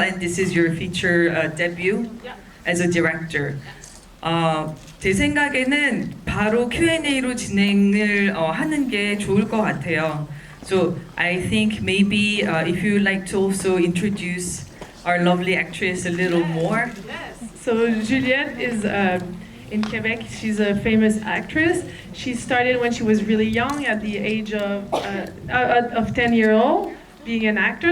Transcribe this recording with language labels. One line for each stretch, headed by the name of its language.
English: And this is your feature debut as a director.
Korean: 제 생각에는 바로 Q&A로 진행을 하는 게 좋을 것 같아요.
English: So I think maybe if you would like to also introduce our lovely actress a little more. Yes. So Juliette is in Quebec. She's a famous actress. She started when she was really young, at the age of 10-year-old, being an actor.